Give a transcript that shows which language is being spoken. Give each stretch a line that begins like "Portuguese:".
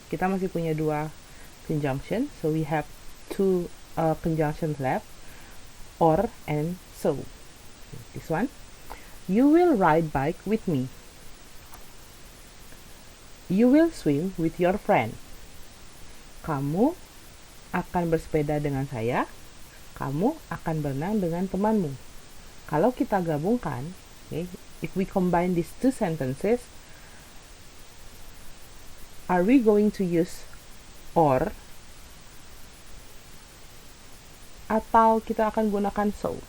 Indonesian: Kita masih punya 2 conjunction.
English: So we have 2 conjunctions left, or and so. This one. You will ride bike with me. You will swim with your friend.
Indonesian: Kamu akan bersepeda dengan saya. Kamu akan berenang dengan temanmu. Kalau kita gabungkan,
English: okay, if we combine these 2 sentences, are we going to use or,
Indonesian: atau kita akan gunakan
English: so?